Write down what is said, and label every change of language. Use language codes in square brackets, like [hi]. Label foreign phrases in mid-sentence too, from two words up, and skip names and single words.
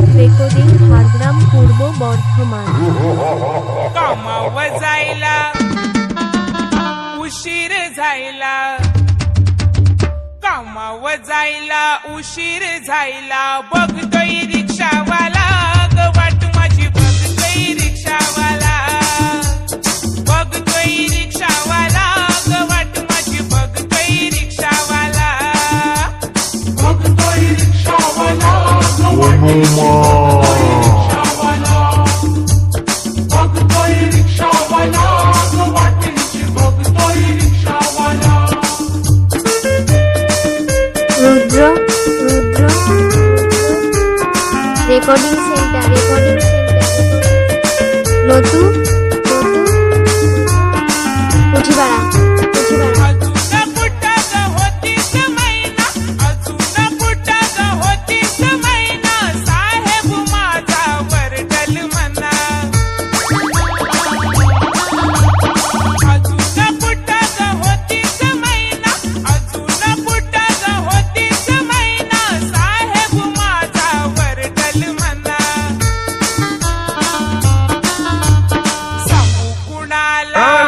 [bn] রেকর্ডিং ঝাড়গ্রাম পূর্ব বর্ধমান। [mr] कामाव जायला उशीर झायला, कामाव जायला उशीर झायला, बघतोय रिक्षावाला ग वाट माझी, बघतोय रिक्षावाला, बघतोय रिक्षावाला ग वाट माझी, बघतोय रिक्षावाला, बघतोय रिक्षावाला ग वाट बघतोय रिक्षावाला ग वाटेची, बघतोय रिक्षावाला। [bn] रुद्र রেকর্ডিং সেন্টার নতু পুঠিপাড়া। [mr] अजून पुटत होतीस मैना, अजून पुटत होतीस मैना, साहेब माझा वरडल म्हणा, अजून पुटत होतीस मैना, अजून पुटत होतीस मैना, साहेब माझा वरडल म्हणा, सांगू कुणाला